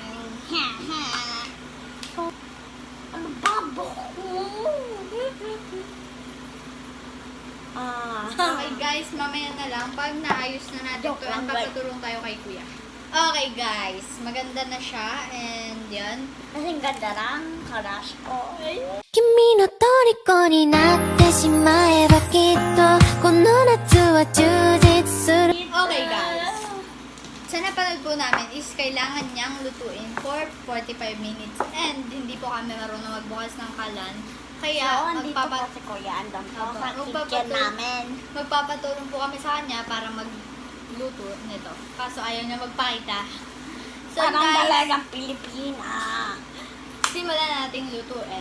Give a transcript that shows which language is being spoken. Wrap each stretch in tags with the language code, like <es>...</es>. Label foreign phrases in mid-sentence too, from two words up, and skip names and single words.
<tl>Ano ba? Buko? Okay guys, mamaya na lang. Pag naayos na natin Joke ito, lang, guys. papatulong tayo kay kuya. Okay guys, maganda na siya and yan. Kasing ganda lang, karash ko.</tl> <ja>君の虜になってしまえばきっとこの夏は充実する</ja> <tl>Okay guys, sa napanood po namin is kailangan niyang lutuin</tl> <en>for 45 minutes</en> <tl>and hindi po kami marunong magbukas ng kalan. Kaya So, andito po si Kuya. Andun po Opo. sa kitchen namin. magpapatulong po kami sa kanya para magluto nito. Kaso ayaw niya magpakita. So Parang guys, dalagang Pilipina. simulan nating lutuin.</tl>